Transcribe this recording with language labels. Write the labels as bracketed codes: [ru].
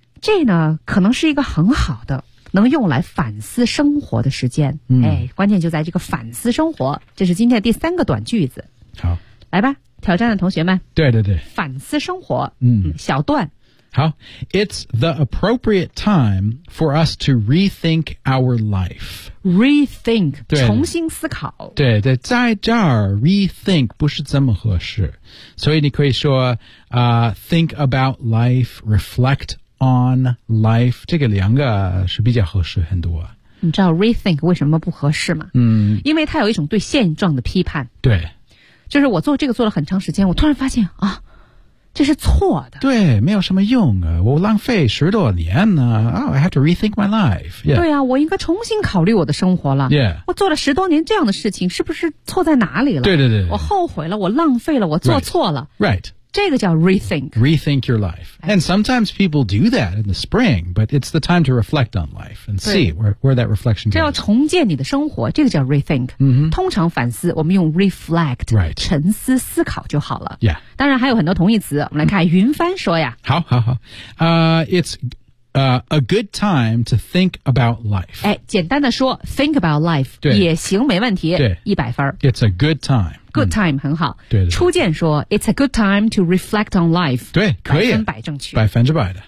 [zh] 这呢可能是一个很好的能用来反思生活的时间、嗯、哎，关键就在这个反思生活，这是今天的第三个短句子。好，来吧，挑战的同学们，对对对，反思生活。嗯，小段。 [en] 好， It's the appropriate time for us to rethink our life. [zh] Rethink， 重新思考。对对，在这儿 rethink 不是这么合适，所以你可以说、 [en] think about life， reflect on life， [zh] 这个两个是比较合适很多。你知道 rethink 为什么不合适吗？嗯，因为它有一种对现状的批判。对，就是我做这个做了很长时间，我突然发现啊，这是错的。对，没有什么用啊，我浪费十多年呢、啊。 [en] Oh, I have to rethink my life、yeah.。 [zh] 对啊，我应该重新考虑我的生活了。 [en] Yeah. [zh] 我做了十多年这样的事情，是不是错在哪里了？对对对，我后悔了，我浪费了，我做错了。 [en] Right. Right. [zh] 这个叫 rethink. [en] Rethink your life. And sometimes people do that in the spring, but it's the time to reflect on life and see where that reflection goes. [zh] 这要重建你的生活，这个叫 rethink.、 Mm-hmm. 通常反思，我们用 reflect,、 [en] right. [zh] 沉思思考就好了。 [en] Yeah. [zh] 当然还有很多同义词，我们来看云帆说呀。好好好。 [en] It's a good time to think about life. [zh] 哎，简单的说 [en] think about life [zh] 也行，没问题。对。 100分。 [en] It's a good time. Good time、嗯、 [zh] 很好。对对对， [en] 初见说 It's a good time to reflect on life。 [zh] 对，可以，百分百正确，百分之百的，